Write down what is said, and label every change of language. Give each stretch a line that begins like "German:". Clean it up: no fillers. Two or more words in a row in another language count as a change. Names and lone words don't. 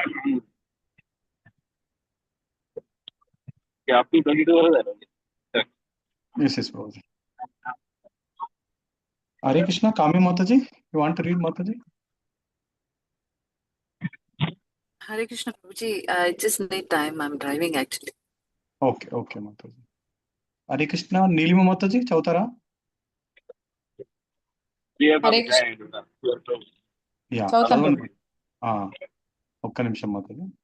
English: Yes, Prabhuji. Hare Krishna, Kami Mataji, you want to read Mataji? Hare Krishna Prabhuji, I just need time. I'm driving actually. Okay, Mataji. Hare Krishna, Nilima Mataji, Chautara. Hare Krishna. Yeah.
Telugu: ఒక్క నిమిషం మాత్రమే.